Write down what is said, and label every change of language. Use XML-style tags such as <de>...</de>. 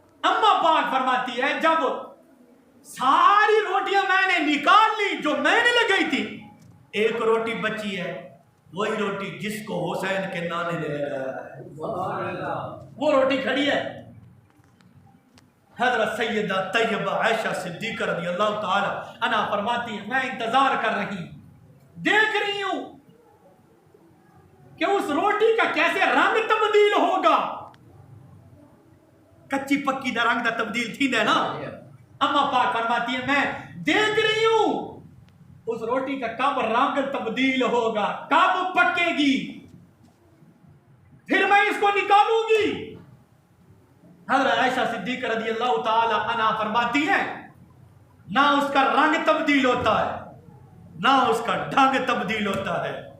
<ur>اماں پاک فرماتی ہے جب ساری روٹیاں میں نے نکال لی جو میں نے لگائی تھی, ایک روٹی بچی ہے, وہی روٹی جس کو حسین کے نانے نے لگایا ہے, وہ روٹی کھڑی ہے. حضرت سیدہ طیبہ عائشہ صدیقہ رضی اللہ تعالی عنہا فرماتی ہے میں انتظار کر رہی ہوں, دیکھ رہی ہوں کہ اس روٹی کا کیسے رنگ تبدیل ہوگا.</ur> <skr>کچی پکی دا رنگ دا تبدیل تھی دے نا.</skr> <ur>اما پاک فرماتی ہے میں دیکھ رہی ہوں اس روٹی کا کب رنگ تبدیل ہوگا, کب پکے گی, پھر میں اس کو نکالوں گی. حضرت عائشہ صدیقہ رضی اللہ تعالی عنہا فرماتی ہیں نہ اس کا رنگ تبدیل ہوتا ہے نہ اس کا ڈھنگ تبدیل ہوتا ہے.</ur>